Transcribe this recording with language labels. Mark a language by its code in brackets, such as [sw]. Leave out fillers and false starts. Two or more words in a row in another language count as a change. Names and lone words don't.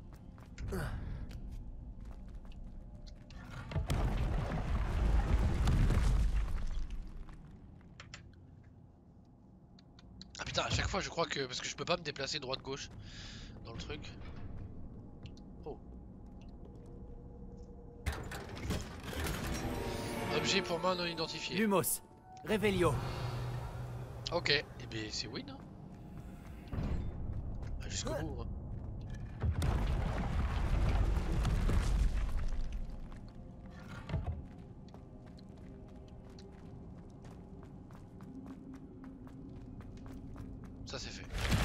[fr] Ah putain, à chaque fois je crois que... Parce que je peux pas me déplacer droite-gauche dans le truc. Oh. Objet pour main non identifié. Lumos. Revelio. Ok, et ben c'est win. Hein. Ah, jusqu'au bout. Hein. Ça c'est fait.